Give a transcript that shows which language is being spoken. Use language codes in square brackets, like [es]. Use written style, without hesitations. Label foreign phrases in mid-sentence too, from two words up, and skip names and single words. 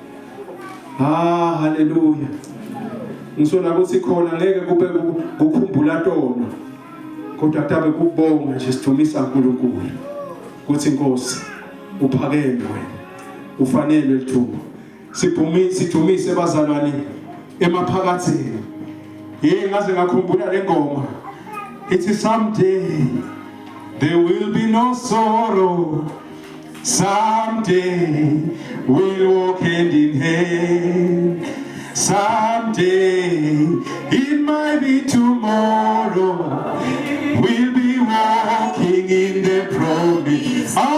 [ss] haleluya ngisola ukuthi khona ngeke kube kukhumbula tono kodwa kutabe kubonga nje sithumisa uNkulunkulu kuthi Nkosi uphakeme wena ufanele lithuba sithumise bazalwane emaphakathini ngaze ngakhumbula lengoma ithi [en] someday there will be no sorrow someday we'll walk hand in hand someday it might be tomorrow we'll be walking in the promise